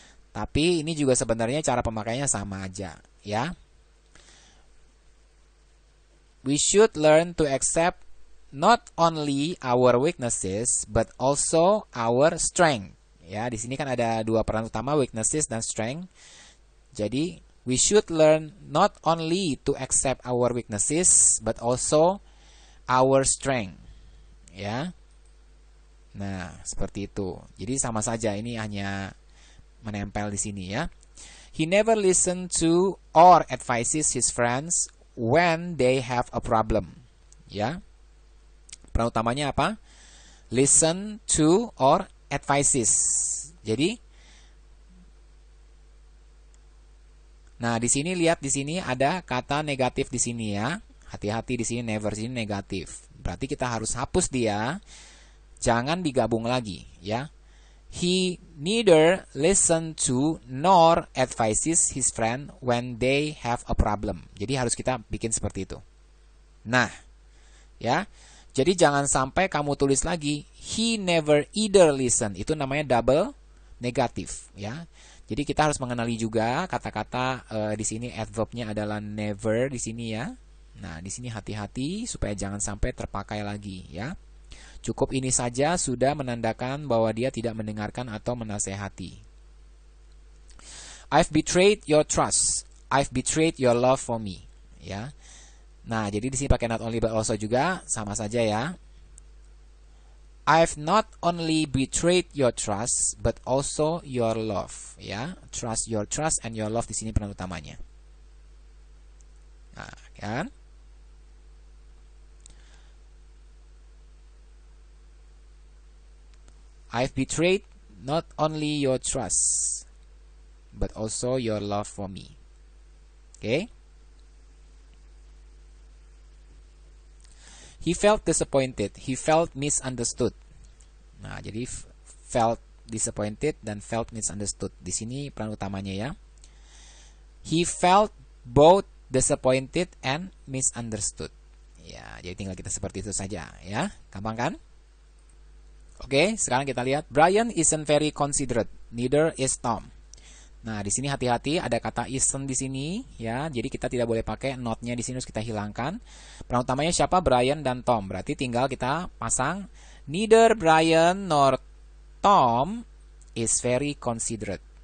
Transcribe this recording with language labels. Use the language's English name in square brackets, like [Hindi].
[Indonesian] Tapi ini juga sebenarnya cara pemakaiannya sama aja, ya. [English] We should learn to accept not only our weaknesses but also our strength. [Indonesian] Ya, di sini kan ada dua peran utama, weaknesses dan strength. [English] Jadi, we should learn not only to accept our weaknesses but also our strength. [Indonesian] Ya. Nah, seperti itu. Jadi sama saja, ini hanya menempel di sini ya. [English] He never listen to or advises his friends when they have a problem. [Indonesian] Ya. Peran utamanya apa? [English] Listen to or advises. [Indonesian] Jadi nah, di sini lihat, di sini ada kata negatif di sini ya. Hati-hati di sini, never, di sini negatif. Berarti kita harus hapus dia. Jangan digabung lagi ya. [English] He neither listen to nor advises his friend when they have a problem. [Indonesian] Jadi harus kita bikin seperti itu. Nah, ya. Jadi jangan sampai kamu tulis lagi [English] he never either listen. [Indonesian] Itu namanya double negatif, ya. Jadi kita harus mengenali juga kata-kata di sini adverbnya adalah never di sini ya. Nah, di sini hati-hati supaya jangan sampai terpakai lagi ya. Cukup ini saja sudah menandakan bahwa dia tidak mendengarkan atau menasehati. [English] I've betrayed your trust. I've betrayed your love for me. Ya. [Indonesian] Nah, jadi di sini pakai not only but also juga sama saja ya. [English] I've not only betrayed your trust but also your love. [Indonesian] Ya, [English] trust, your trust and your love [Indonesian] di sini peran utamanya. Nah, kan? [English] I've betrayed not only your trust, but also your love for me. Okay? He felt disappointed. He felt misunderstood. [Indonesian] Nah, jadi [English] felt disappointed dan felt misunderstood. [Indonesian] Di sini peran utamanya ya. [English] He felt both disappointed and misunderstood. [Indonesian] Ya, jadi tinggal kita seperti itu saja ya. Gampang kan? Oke, sekarang kita lihat. [English] Brian isn't very considerate, neither is Tom. [Indonesian] Nah, di sini hati-hati ada kata isn't di sini, ya. Jadi kita tidak boleh pakai not-nya di sini, harus kita hilangkan. Peran utamanya siapa? Brian dan Tom. Berarti tinggal kita pasang [English] neither Brian nor Tom is very considerate.